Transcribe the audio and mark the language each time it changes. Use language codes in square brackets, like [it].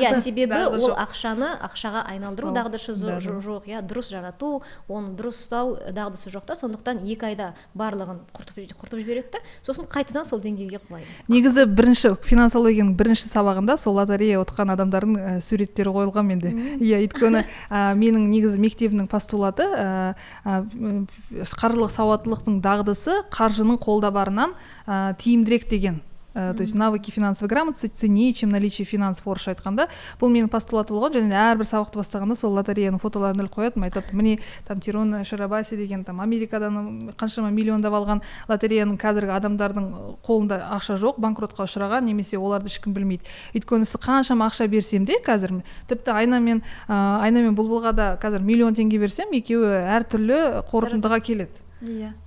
[kk] себебі ол ақшаға айналдыру дағдысы жоқ, дұрыс жарату, оны дұрыс ұстау дағдысы жоқ та, сондықтан 2 айда барлығын құртып жібереді, сосын қайтадан сол деңгейге құлайды. Негізі финансологияның бірінші сабағында сол лотерея ұтқан адамдардың суреттері қойылған менде. Өйткені менің негізі мектебімнің постулаты қаржылық сауаттылықтың дағдысы қаржының қолда барынан тиімдірек деген. [ru] То есть навыки финансовой грамотности ценнее, чем наличие финансов, [kk] орысша айтқанда. Бұл менің постулаты болған, және әрбір сабақты бастағанда сол лотереяның фотоларын іліп қоятын, айтады, міне там Тирон Шарабаси деген там Америкадан қаншама миллиондап алған лотереяның қазіргі адамдардың қолында ақша жоқ, банкротқа ұшыраған, немесе оларды ешкім білмейді. Өйткені қаншама ақша берсем де қазір, тіпті айнамен бұлбұлға да қазір $1 миллион берсем, екеуі әртүрлі қорытындыға келеді.